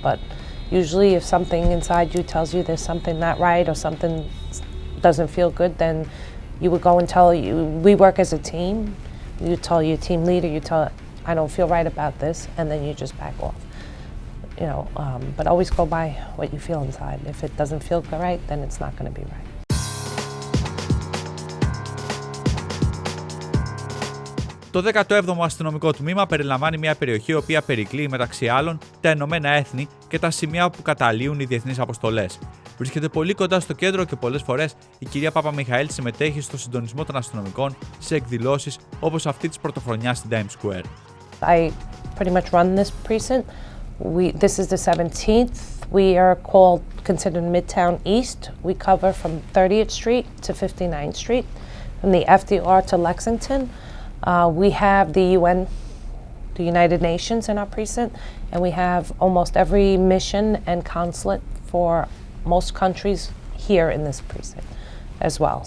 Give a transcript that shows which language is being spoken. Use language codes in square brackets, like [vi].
[en] But usually, if something inside you tells you there's something not right or something doesn't feel good, then you would go and tell you. We work as a team. You tell your team leader. You tell, I don't feel right about this, and then you just back off. You know, but always go by what you feel inside. If it doesn't feel right, then it's not going to be right. [el] Το 17ο Αστυνομικό Τμήμα περιλαμβάνει μια περιοχή η οποία περικλεί μεταξύ άλλων τα Ηνωμένα Έθνη και τα σημεία που καταλύουν οι διεθνείς αποστολές. Βρίσκεται πολύ κοντά στο κέντρο και πολλές φορές η κυρία Παπαμιχαήλ συμμετέχει στο συντονισμό των αστυνομικών σε εκδηλώσεις όπως αυτή της πρωτοχρονιάς στην Times Square. [en] I pretty much run this precinct. This is the 17th. We are considered Midtown East. We cover from 30th Street to 59th Street, from the FDR to Lexington. We have the UN, the United Nations in our precinct, and we have almost every mission and consulate for most countries here in this precinct as well.